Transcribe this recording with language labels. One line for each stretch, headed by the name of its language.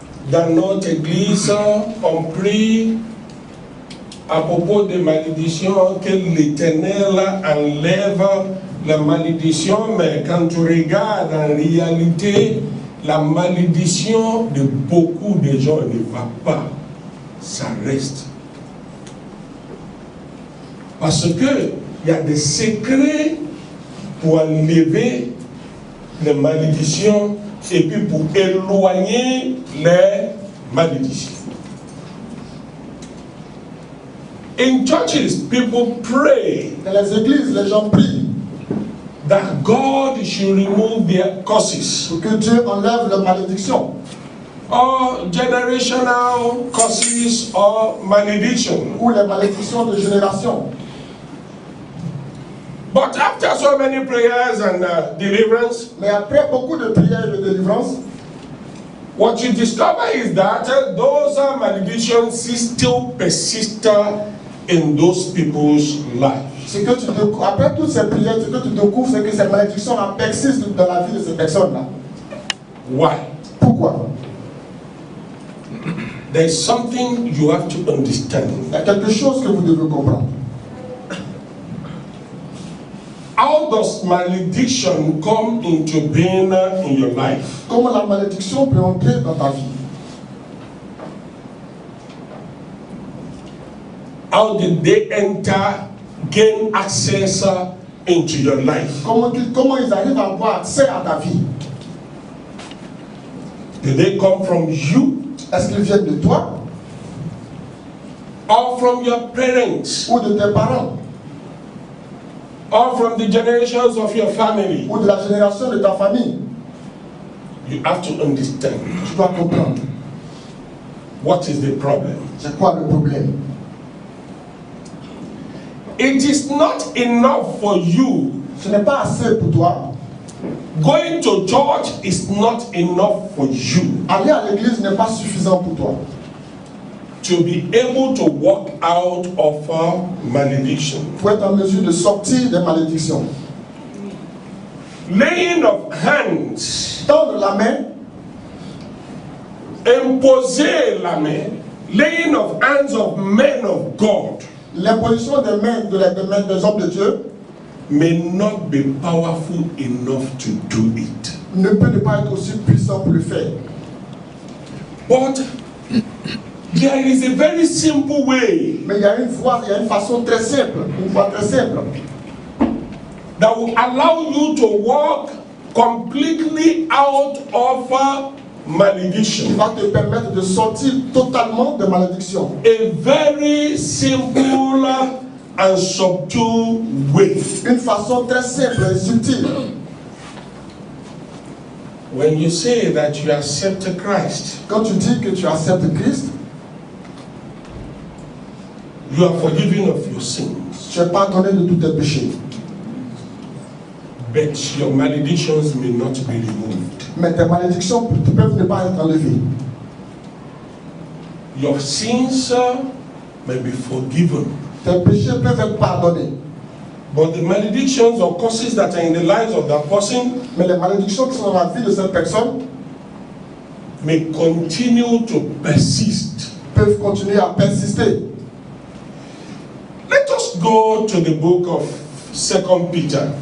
French: Dans notre église, on prie à propos des malédictions, que l'Éternel enlève la malédiction, mais quand tu regardes en réalité, la malédiction de beaucoup de gens ne va pas, ça reste. Parce que il y a des secrets pour enlever les malédictions et puis pour éloigner les malédictions.
English: In churches, people pray.
French: Dans les églises, les gens prient
English: That God should remove their curses.
French: pour que Dieu enlève les malédictions.
English: Or generational curses or malediction.
French: Ou les malédictions de génération.
English: But after so many prayers and deliverance,
French: Mais après beaucoup de prières et de délivrances,
English: what you discover is that those maledictions still persist in those people's lives.
French: Après toutes ces prières, ce que tu découvres, c'est que ces malédictions persistent dans la vie de ces personnes-là.
English: Why?
French: Pourquoi?
English: There is something you have to understand.
French: Il y a quelque chose que vous devez comprendre.
English: How does malediction come into being in your life?
French: Comment la malédiction peut entrer dans ta vie?
English: How did they enter, gain access into your life?
French: Comment ils arrivent à avoir accès à ta vie?
English: Did they come from you?
French: Est-ce qu'ils viennent de toi?
English: Or from your parents?
French: Ou de tes parents?
English: Or from the generations of your family?
French: Ou de la génération de ta famille?
English: You have to understand.
French: Tu dois comprendre.
English: What is the problem?
French: C'est quoi le problème?
English: It is not enough for you.
French: Ce n'est pas assez pour toi.
English: Going to church is not enough for you.
French: Aller à l'église n'est pas suffisant pour toi.
English: To be able to walk out of malediction.
French: Pour être en mesure de sortir des malédictions.
English: Laying of hands.
French: Tendre la main. Imposer la main.
English: Laying of hands of men of God.
French: L'imposition des mains des hommes de Dieu
English: may not be powerful enough to do it.
French: Ne peut ne pas être aussi puissant pour le faire.
English: But there is a very simple way.
French: Mais il y a une façon très simple, une voie très simple,
English: that will allow you to walk completely out of malediction.
French: qui va te permettre de sortir totalement de malédiction.
English: A very simple and subtle way.
French: Une façon très simple et subtile.
English: When you say that you accept Christ,
French: Quand tu dis que tu acceptes Christ,
English: you are forgiven of your sins.
French: tu es pardonné de tous tes péchés.
English: But your maledictions may not be removed.
French: Mais tes malédictions peuvent ne pas être enlevées.
English: Your sins may be forgiven.
French: Tes péchés peuvent être pardonnés.
English: But the maledictions or curses that are in the lives of that person,
French: mais les malédictions qui sont dans la vie de cette personne,
English: may continue to persist.
French: Peuvent continuer à persister.
English: Let us go to the book of 2 Peter.